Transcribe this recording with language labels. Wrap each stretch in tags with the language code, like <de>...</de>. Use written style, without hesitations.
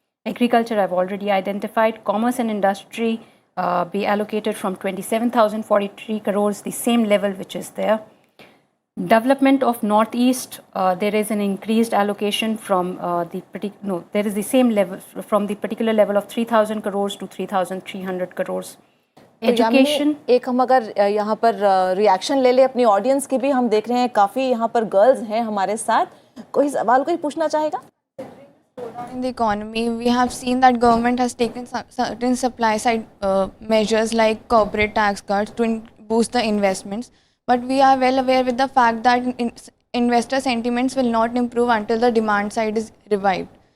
<en>Agriculture I've already identified. Commerce and industry be allocated from 27,043 crores, the same level which is there. Development of Northeast, there is an increased allocation from there is the same level from the particular level of 3,000 crores to 3,300 crores. Education,</en> <hi>एक हम अगर यहाँ पर reaction ले ले अपनी audience की भी, हम देख रहे हैं काफ़ी यहाँ पर गर्ल्स हैं हमारे साथ, कोई सवाल कोई पूछना चाहेगा?</hi> <en>In the economy, we have seen that government has taken certain supply side measures like corporate tax cuts to boost the investments, but we are well aware with the fact that investor sentiments will not improve until the demand side is revived.</en>